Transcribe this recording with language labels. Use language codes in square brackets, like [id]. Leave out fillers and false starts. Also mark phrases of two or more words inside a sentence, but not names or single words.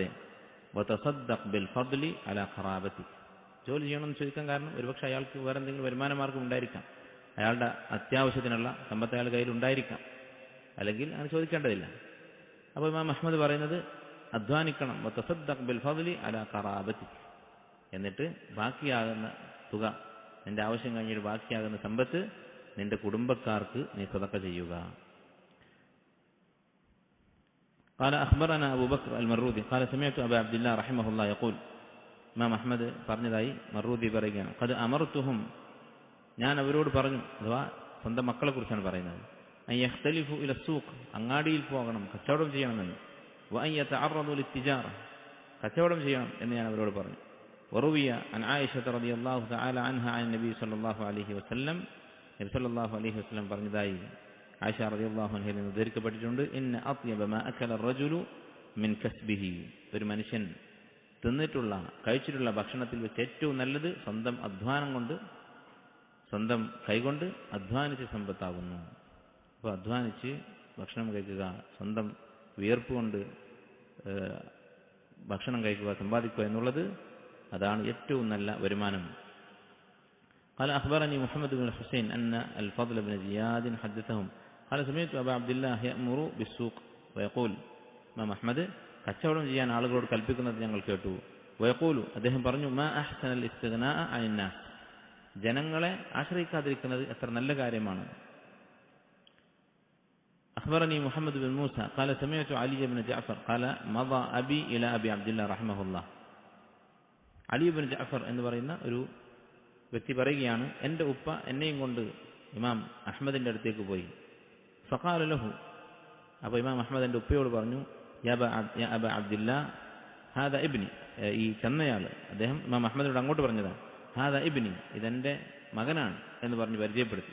[ar] وتصدق بالفضل على قرابتك, [ml] ജോലി ചെയ്യണമെന്ന് ചോദിക്കാൻ കാരണം ഒരുപക്ഷെ അയാൾക്ക് വേറെ എന്തെങ്കിലും വരുമാന മാർഗം ഉണ്ടായിരിക്കാം, അയാളുടെ അത്യാവശ്യത്തിനുള്ള സമ്പത്ത് അയാളുടെ കയ്യിൽ ഉണ്ടായിരിക്കാം, അല്ലെങ്കിൽ അങ്ങനെ ചോദിക്കേണ്ടതില്ല. അപ്പോൾ ഇമാം അഹ്മദ് പറയുന്നത് അധ്വാനിക്കണം, [ar] وتصدق بالفضل على قرابتك, [ml] എന്നിട്ട് ബാക്കിയാകുന്ന തുക, നിന്റെ ആവശ്യം കഴിഞ്ഞിട്ട് ബാക്കിയാകുന്ന സമ്പത്ത് നിന്റെ കുടുംബക്കാർക്ക് നീ സദഖ ചെയ്യുക. [ar] قال أخبرنا أبو بكر المروذي قال سمعت أبا عبد الله رحمه الله يقول. [ml] ഇമാം അഹ്മദ് പറഞ്ഞതായി മർറൂദി പറയുകയാണ്, [ar] قد أمرتهم, [ml] ഞാൻ അവരോട് പറഞ്ഞു, അഥവാ സ്വന്തം മക്കളെ കുറിച്ചാണ് പറയുന്നത്, [ar] أن يختلفوا إلى السوق, [ml] അങ്ങാടിയിൽ പോകണം, കച്ചവടം ചെയ്യണമെന്ന്, [ar] وأن يتعرضوا للتجارة, [ml] കച്ചവടം ചെയ്യണം എന്ന് ഞാൻ അവരോട് പറഞ്ഞു. [ar] وروي عن عائشة رضي الله تعالى عنها عن النبي صلى الله عليه وسلم [ml] നബി [ar] صلى الله عليه وسلم [ml] പറഞ്ഞതായി ആയിഷ [ar] رضي الله عنها [ml] നിന്ന് ഉദ്ധരിക്കപ്പെട്ടിട്ടുണ്ട്, [ar] إن أطيب ما أكل الرجل من كسبه, [ml] ഒരു മനുഷ്യൻ തിന്നിട്ടുള്ള കഴിച്ചിട്ടുള്ള ഭക്ഷണത്തിൽ വെച്ച് ഏറ്റവും നല്ലത് സ്വന്തം അധ്വാനം കൊണ്ട്, സ്വന്തം കൈകൊണ്ട് അധ്വാനിച്ച് സമ്പത്താകുന്നു. അപ്പോൾ അധ്വാനിച്ച് ഭക്ഷണം കഴിക്കുക, സ്വന്തം വിയർപ്പ് കൊണ്ട് ഭക്ഷണം കഴിക്കുക, സമ്പാദിക്കുക എന്നുള്ളത് അതാണ് ഏറ്റവും നല്ല വരുമാനം. [ar] قال أخبرني محمد بن الحسين أن الفضل بن زياد حدثهم قال سمعت أبا عبد الله يأمر بالسوق ويقول [ml] ഇമാം അഹ്മദ് കച്ചവടം ചെയ്യാൻ ആളുകളോട് കൽപ്പിക്കുന്നത് ഞങ്ങൾ കേട്ടു. വയഖൂലു, അദ്ദേഹം പറഞ്ഞു, [ar] ما أحسن الاستغناء عن الناس, [ml] ജനങ്ങളെ ആശ്രയിക്കാതിരിക്കുന്നത് എത്ര നല്ല കാര്യമാണ്. [ar] أخبرني محمد بن موسى قال سمعت علي بن جعفر قال مضى أبي إلى أبي عبد الله رحمه الله. [ml] അലി ഇബ്നു ജഅഫർ എന്ന് പറയുന്ന ഒരു വ്യക്തി പറയുകയാണ്, എൻ്റെ ഉപ്പ എന്നെയും കൊണ്ട് ഇമാം അഹ്മദിൻ്റെ അടുത്തേക്ക് പോയി. [ar] فقال له, [ml] അപ്പോൾ ഇമാം അഹ്മദ് എൻ്റെ ഉപ്പയോട് പറഞ്ഞു, [ar] يا أبا عبد الله هذا ابني, [ml] ഈ ചെന്നയാൾ അദ്ദേഹം ഇമാം അഹ്മദിനോട് അങ്ങോട്ട് പറഞ്ഞതാണ്, [ar] هذا ابني, [ml] ഇതെൻ്റെ മകനാണ് എന്ന് പറഞ്ഞ് പരിചയപ്പെടുത്തി.